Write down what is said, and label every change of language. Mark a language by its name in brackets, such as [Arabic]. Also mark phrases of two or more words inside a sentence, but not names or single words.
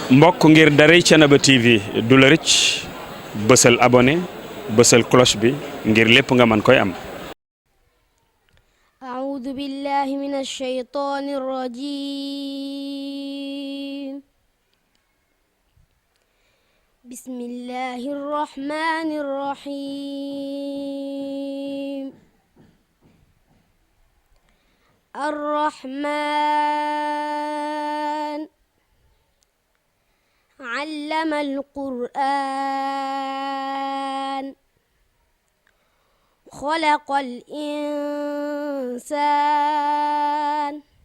[Wolof] mbokk ngir daray Thiénaba TV du la rëcc bësal abonné bësal cloche bi ngir lépp nga mën koy am. [Arabic] أعوذ بالله من الشيطان الرجيم بسم الله الرحمن الرحيم الرحمن علم القرآن خلق الإنسان